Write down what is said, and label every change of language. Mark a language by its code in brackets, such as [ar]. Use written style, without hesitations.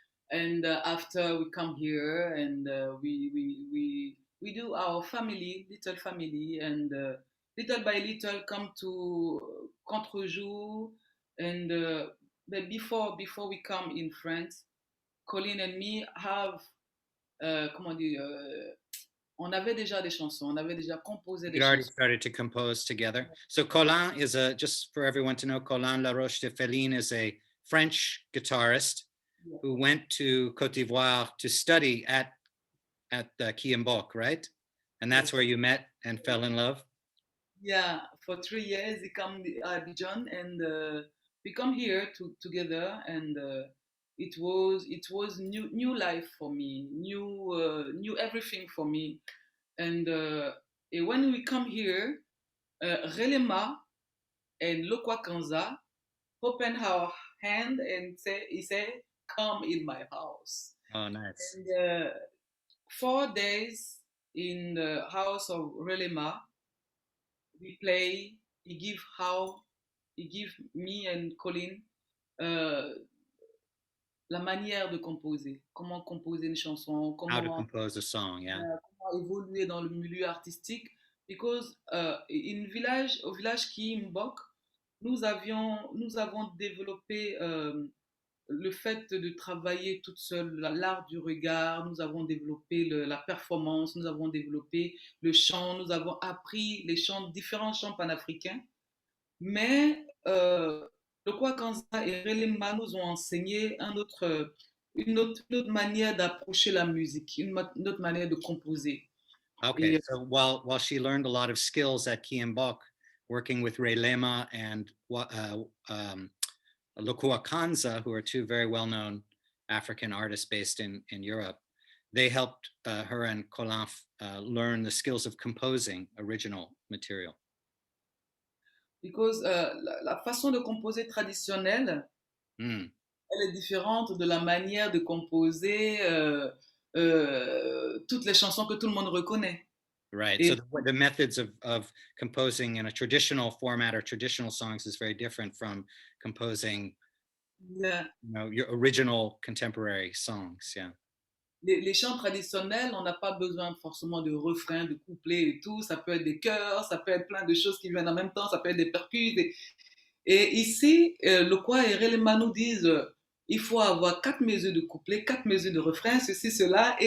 [en] And after we come here, and we do our family, little family, and little by little come to Contrejour. And but before we come in France, Colin and me have [fr] comment dire. On avait déjà des chansons, on avait déjà composé des [en] You'd already [fr] chansons. [en] started to compose together. So Colin just for everyone to know, Colin Laroche de Féline is a French guitarist who went to Côte d'Ivoire to study at Cumbancha, right? And that's where you met and fell in love? Yeah, for 3 years he come to Abidjan and we come here together and it was new life for me, new everything for me. And when we come here, Relema and Lokwa Kanza open our hand and he said, "Come in my house." Oh, nice. And 4 days in the house of Relema, we play. He give me and Colin [fr] euh, la manière de composer, comment composer une chanson, [en] How to compose a song, yeah. [fr] comment évoluer dans le milieu artistique. Because au village qui est Mbok, nous avons développé le fait de travailler toute seule, l'art du regard, nous avons développé la performance, nous avons développé le chant, nous avons appris différents chants panafricains. Mais le Kwakanza et Relema nous ont enseigné une autre manière d'approcher la musique, une autre manière de composer. [en] Okay, so while she learned a lot of skills at Kiambok, working with Ray Lema and Lokua Kanza, who are two very well-known African artists based in Europe, they helped her and Colin learn the skills of composing original material. [fr] Because la façon de composer traditionnelle, elle est différente de la manière de composer toutes les chansons que tout le monde reconnaît. [en] Right. So [fr] Et [en] the methods of composing in a traditional format or traditional songs is very different from composing, [fr] la- [en] your original contemporary songs. Yeah. [fr] les chants traditionnels, on n'a pas besoin forcément de refrains, de couplets et tout. Ça peut être des chœurs, ça peut être plein de choses qui viennent en même temps, ça peut être des percus. Et ici, le choir et Relema nous disent il faut avoir 4 mesures de couplets, 4 mesures de refrains, ceci, cela.